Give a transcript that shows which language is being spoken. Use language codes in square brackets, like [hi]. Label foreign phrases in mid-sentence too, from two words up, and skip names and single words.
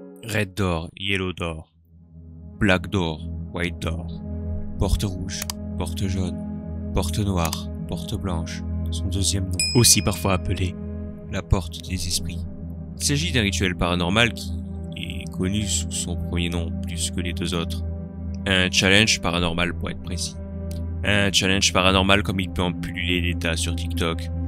[en] Red door, yellow door, black door, white door, [fr] porte rouge, porte jaune, porte noire, porte blanche, son deuxième nom, aussi parfois appelé la porte des esprits. Il s'agit d'un rituel paranormal qui est connu sous son premier nom plus que les deux autres. Un challenge paranormal pour être précis. Un challenge paranormal comme il peut en pulluler des tas sur TikTok.